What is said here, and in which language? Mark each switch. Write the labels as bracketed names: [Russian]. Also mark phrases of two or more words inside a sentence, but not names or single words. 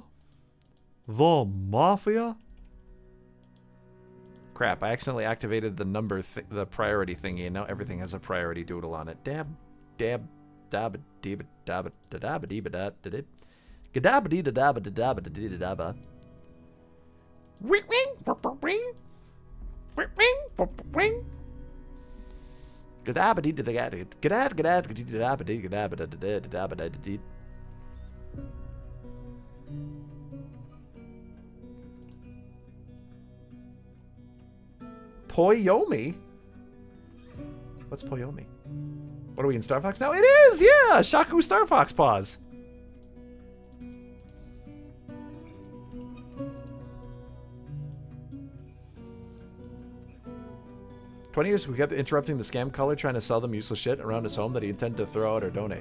[English] The Mafia? Crap, I accidentally activated the the priority thingy, and now everything has a priority doodle on it. Dab, dab, dab, dab, dab, dab, dab, dab, dab, gadab, dee, dab, dab, dee, dab. Ring, ring, ring, ring, ring, ring. Poyomi? What's Poyomi? What are we in Star Fox now? It is, yeah! Shaku Star Fox paws. "20 years we kept interrupting the scam caller trying to sell them useless shit around his home that he intended to throw out or donate."